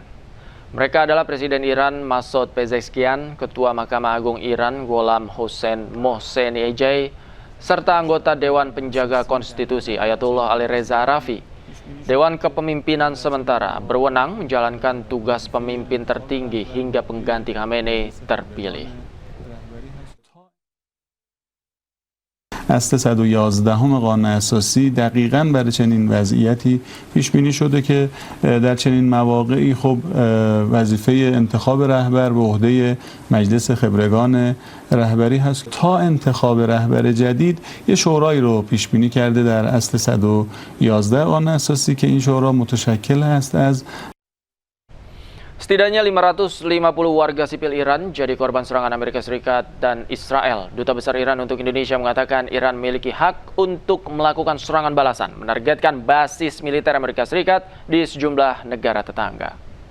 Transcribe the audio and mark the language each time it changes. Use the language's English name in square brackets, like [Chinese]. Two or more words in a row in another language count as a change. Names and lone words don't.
[Indonesian] Mereka adalah Presiden Iran Masoud Pezeshkian, Ketua Mahkamah Agung Iran Gholam Hossein Mohseni-Ejei, serta anggota Dewan Penjaga Konstitusi Ayatollah Ali Reza Arafi. Dewan Kepemimpinan Sementara berwenang menjalankan tugas pemimpin tertinggi hingga pengganti Khamenei terpilih. [Persian] اصل 111 قانون اساسی دقیقاً برای چنین وضعیتی پیش بینی شده که در چنین مواقعی خب وظیفه انتخاب رهبر به عهده مجلس خبرگان رهبری هست. تا انتخاب رهبر جدید یه شورایی رو پیش بینی کرده در اصل 111 قانون اساسی که این شورا متشکل است از [Indonesian] Setidaknya 550 warga sipil Iran jadi korban serangan Amerika Serikat dan Israel. Duta Besar Iran untuk Indonesia mengatakan Iran memiliki hak untuk melakukan serangan balasan, menargetkan basis militer Amerika Serikat di sejumlah negara tetangga.